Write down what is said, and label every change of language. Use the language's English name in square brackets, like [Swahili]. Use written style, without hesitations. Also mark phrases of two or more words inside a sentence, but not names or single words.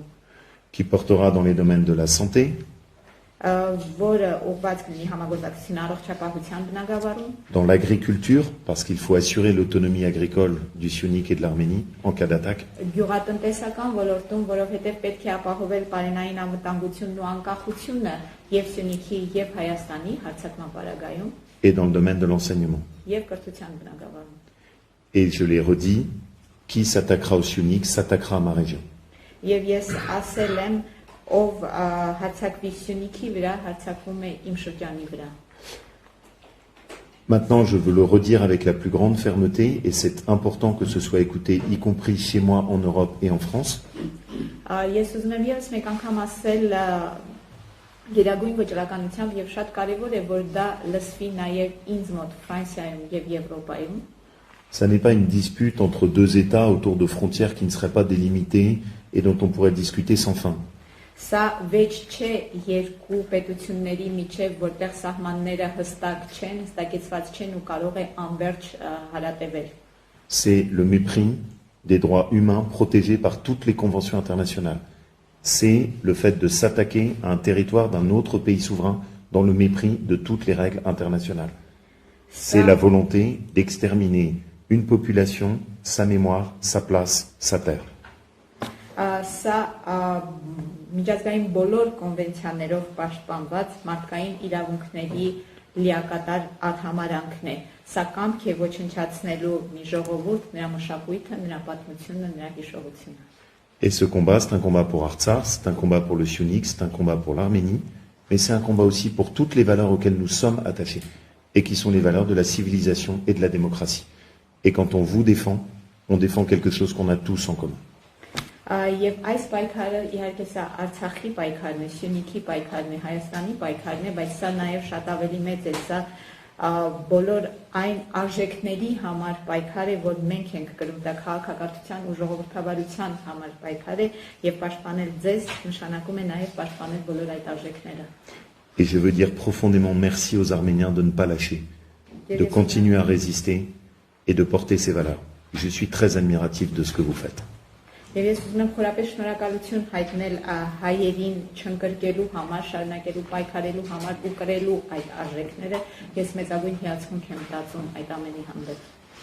[French] Qui portera dans les domaines de la santé, [Armenian] որը ուղղված կլինի համագործակցության առողջապահության բնագավառում, [French] dans l'agriculture, parce qu'il faut assurer l'autonomie agricole du Syunik et de l'Arménie en cas d'attaque, [Armenian] գյուղատնտեսական ոլորտում, որովհետեւ պետք է ապահովել պարենային անվտանգությունն ու անկախությունը եւ Սյունիքի եւ Հայաստանի հարձակման պարագայում, [French] et dans le domaine de l'enseignement. [Armenian] եւ կրթության բնագավառում. [French] Et je l'ai redit, qui s'attaquera au Syunik s'attaquera à ma région. [Armenian] Եվ ես ասել եմ ով հարձակվի Սյունիքի վրա, հարձակվում է իմ շրջանի վրա. [French] Maintenant, je veux le redire avec la plus grande fermeté, et c'est important que ce soit écouté, y compris chez moi en Europe et en France. [Armenian] Ես ուզում եմ եւս մեկ անգամ ասել գերագույն վճռականությամբ եւ շատ կարեւոր է որ դա լսվի նաեւ ինձ մոտ Ֆրանսիայում եւ Եվրոպայում. [French] Ça n'est pas une dispute entre deux États autour de frontières qui ne seraient pas délimitées et dont on pourrait discuter sans fin. [Armenian] Սա վեճ չէ երկու պետությունների միջև, որտեղ սահմանները հստակ չեն, հստակեցված չեն ու կարող է անverջ հարատևել. [French] C'est le mépris des droits humains protégés par toutes les conventions internationales. C'est le fait de s'attaquer à un territoire d'un autre pays souverain dans le mépris de toutes les règles internationales. C'est la volonté d'exterminer une population, sa mémoire, sa place, sa terre. [Armenian] Սա միջազգային բոլոր կոնվենցիաներով պաշտպանված մարդկային իրավունքների լիակատար արհամարանքն է. Սա կամք է ոչնչացնելու մի ժողովուրդ, նրա մշակույթը, նրա պատմությունը, նրա հիշողությունը. [French] Et ce combat, c'est un combat pour Artsakh, c'est un combat pour le Syunik, c'est un combat pour l'Arménie, mais c'est un combat aussi pour toutes les valeurs auxquelles nous sommes attachés, et qui sont les valeurs de la civilisation et de la démocratie. Et quand on vous défend, on défend quelque chose qu'on a tous en commun. [Armenian] Եվ այս պայքարը իհարկե սա Արցախի պայքարն է, Սյունիքի պայքարն է, Հայաստանի պայքարն է, բայց սա նաև շատ ավելի մեծ է, սա բոլոր այն արժեքների համար պայքար է, որ մենք ենք կրում, դա քաղաքակրթության ու ժողովրդավարության համար պայքար է եւ պաշտպանել ձեզ նշանակում է նաև պաշտպանել բոլոր այդ արժեքները. [French] Et je veux dire profondément merci aux Arméniens de ne pas lâcher, de continuer à résister et de porter ces valeurs. Je suis très admiratif de ce que vous faites. [Armenian] Եվ ես ուզում եմ խորապես շնորհակալություն հայտնել հայերին չընկրկելու համար, շարունակելու պայքարելու համար ու կրելու այդ արժեքները, ես մեծագույն հիացմունք եմ տածում այդ ամենի հանդեպ.